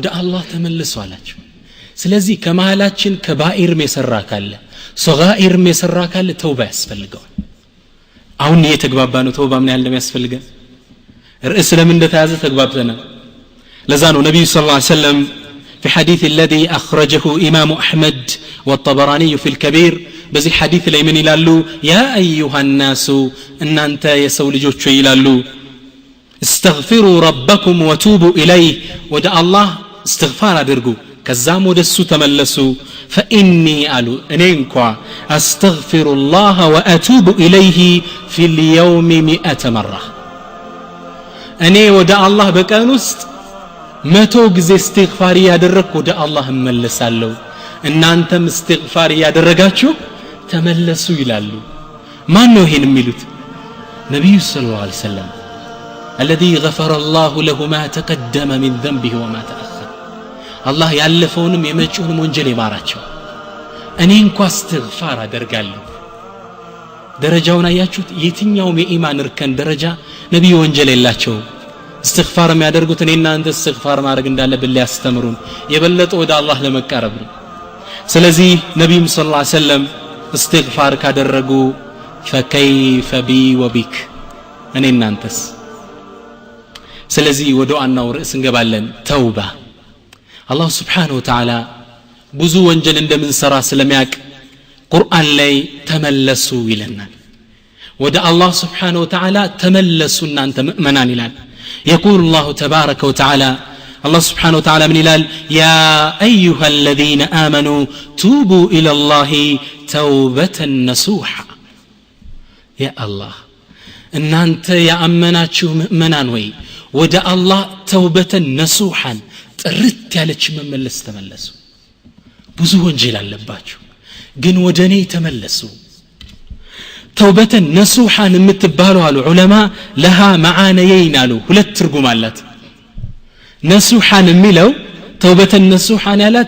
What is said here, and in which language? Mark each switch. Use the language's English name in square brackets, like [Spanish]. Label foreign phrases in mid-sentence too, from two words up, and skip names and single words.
[Amharic] አላህ ተመልሱ አላቸው። ስለዚህ ከመሃላችን ከባኢርም የሰራ ካለ ሶጋኢርም የሰራ ካለ ተውባ ያስፈልገዋል። አሁን እየተግባባ ነው ተውባ ምን ያህል እንደሚያስፈልገን። ርዕስ ለምን እንደተያዘ ተግባብተናል። ለዛ ነው ነብዩ [Arabic] صلى الله عليه وسلم في حديث الذي أخرجه إمام أحمد والطبراني في الكبير بزي حديث [Amharic] ላይ ምን ይላሉ? ያ [Arabic] أيها الناس [Amharic] እናንተ የሰው ልጆች ይላሉ [Arabic] استغفروا ربكم وتوبوا إليه [Amharic] ወደ አላህ استغفار አድርጉ ከዛም ወደሱ ተመለሱ فإني አሉ እኔ እንኳ [Arabic] أستغفر الله وأتوب إليه في اليوم 100 مرة [Amharic] እኔ ወደ አላህ በቀን ውስጥ 100 ጊዜ استغفار ያደረኩ ወደ አላህ እመለሳለሁ እናንተም استغفار ያደረጋችሁ ተመለሱ ይላሉ ማን ነው ይሄን የሚሉት ነብዩ [Arabic] صلى الله عليه وسلم الذي غفر الله له ما تقدم من ذنبه وما تأخر [Amharic] الله ያለፈውንም የመጪውንም ወንጀል ይማራቸው እኔ እንኳን استغفار አደርጋለሁ ደረጃውን አያችሁት የትኛውም የኢማን እርከን ደረጃ ነብዩ ወንጀል የላቸው استغفار የሚያደርጉት እኔና አንተ استغفار ማድረግ እንዳለብን ሊያስተምሩን የበለጠ ወደ አላህ ለመቃረብ ነው ስለዚህ ነብዩ [Arabic] صلى الله عليه وسلم [Amharic] استغفار ካደረጉ [Arabic] فكيف بي وبك [Amharic] እኔና አንተስ ስለዚህ ወደ ዋናው ርዕስ እንገባለን ተውባ አላህ [Arabic] سبحانه وتعالى [Amharic] ብዙ ወንጀል እንደምንሰራ ስለሚያውቅ ቁርአን ላይ ተመለሱ ይለናል ወደ አላህ [Arabic] سبحانه وتعالى [Amharic] ተመለሱ እናንተ ሙእሚናን ይላል [Arabic] يقول الله تبارك وتعالى الله سبحانه وتعالى من [Amharic] ይላል [Arabic] يا ايها الذين امنوا توبوا الى الله توبة نصوحا يا [Amharic] الله እናንተ ያመናችሁ ሙእሚናን ወይ ወደ አላህ [Arabic] توبة نصوحا [Amharic] ጥርት ያለች መመለስ ተመለሱ ብዙ ወንጀል አለባችሁ ግን ወደኔ ተመለሱ [Arabic] توبة نصوحا [Amharic] የምትባለው አሉ ዑለማ [Arabic] لها معنيين [Amharic] አሉ ሁለት ትርጉም አላት ነሱሐን የሚለው [Arabic] توبة نصوحا [Amharic] ያላት